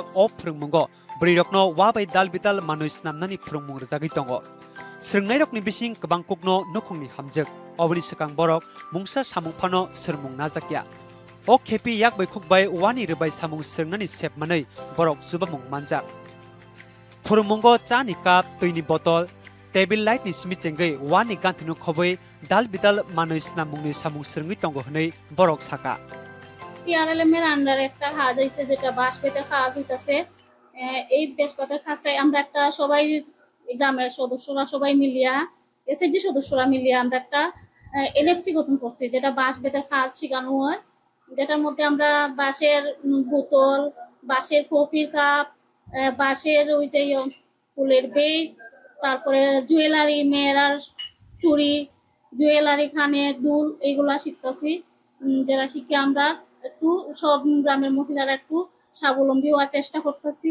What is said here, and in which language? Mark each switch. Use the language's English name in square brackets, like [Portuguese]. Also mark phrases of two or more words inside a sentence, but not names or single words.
[Kok Borok] o phurungmungo borirokno wa bai dalbidal manui snamnani phurungmung rajagi tongo srungnai rokni bising kabang kokno nokhungni hamjak oboni sakang borok mungsa samung phano srmung najakya o khepi yak bai khukbai wani rubai samung srungnani sepmanai borok jubamung manjak phurungmungo chani kap toini botol table light ni simi chengai wani ganthinu khoboi dalbidal manui snamungni samung srungui tongo hnei borok saka [Bangla] TRLM এর আন্ডারে একটা কাজ হইছে যেটা বাঁশ পেতে কাজ হইতাছে এই বাঁশ পাতার কাজটাই আমরা একটা সবাই গ্রামের সদস্যরা সবাই মিলিয়া এসএসজি সদস্যরা মিলিয়া আমরা একটা এলএফসি গঠন করছি যেটা বাঁশ পেতে কাজ শেখানো হয় যেটার মধ্যে আমরা বাঁশের বোতল বাঁশের কফির কাপ বাঁশের ওই যে ফুলের বেজ তারপরে জুয়েলারি মেয়েরার চুড়ি জুয়েলারি খানের দুল এইগুলা শিখতেছি যারা শিখে আমরা একটু সব গ্রামের মহিলারা একটু স্বাবলম্বী হওয়ার চেষ্টা করতেছি